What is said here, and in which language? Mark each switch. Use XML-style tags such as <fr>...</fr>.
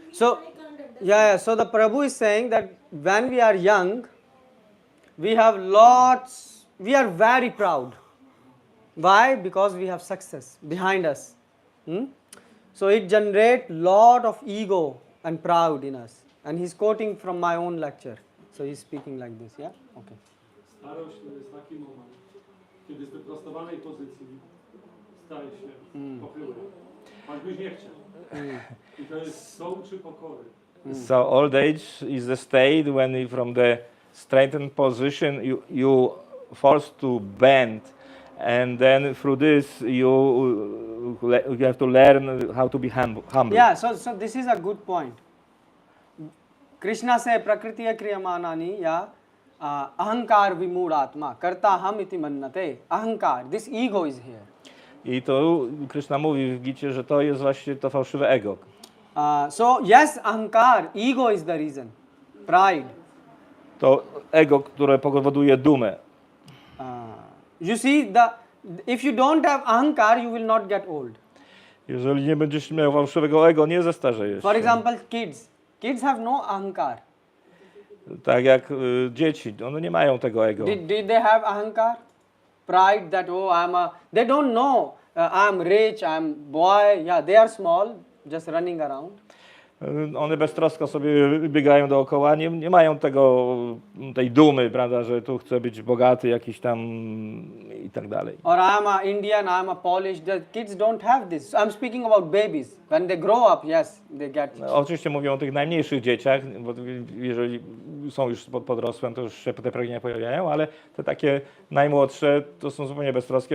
<en>So, yeah, so the Prabhu is saying that when we are young, we have lots, we are very proud. Why? Because we have success behind us. So it generates lot of ego and proud in us. And he's quoting from my own lecture. So he's speaking like this, yeah? Okay.</en> <pl>Starość to jest taki moment, kiedy z wyprostowanej pozycji staje się pochyły. Pan byś nie chciał. I to jest co uczy pokory.</pl> <en>So old age is the state when from the straightened position you forced to bend, and then through this you have to learn how to be humble. Yeah, so this is a good point.</en> <sa>Krishna से प्रकृति क्रियमाणानि या अहंकार विमूढ़ आत्मा कर्ता हम इति मन्यते अहंकार</sa> <en>this ego is here.</en> <pl>I to Krishna mówi w Gicie, że to jest właśnie to fałszywe ego.</pl> <en>So yes, ahankar, ego is the reason. Pride.</en> <pl>To ego, które powoduje dumę.</pl> <en>You see, if you don't have ahankar, you will not get old.</en> <pl>Jeżeli nie będziesz miał fałszywego ego, nie zestarzejesz</pl> <en>For</en> <pl>się.</pl> <en>example, kids have no ahankar.</en> <pl>Tak jak dzieci, one nie mają tego ego.</pl> <en>Did they have ahankar? Pride that, oh, they don't know, I'm rich, I'm boy, yeah, they are small, just running around.</en> <pl>One beztrosko sobie biegają dookoła, nie mają tej dumy, prawda, że tu chcę być bogaty jakiś tam i tak dalej.</pl> <en>Or I'm a Indian, I'm a Polish, the kids don't have this. I'm speaking about babies. When they grow up, yes, they get it.</en> <pl>Oczywiście mówią o tych najmniejszych dzieciach, bo jeżeli są już podrosłe, to już się te pragnienia pojawiają, ale te takie najmłodsze to są zupełnie beztroskie.</pl>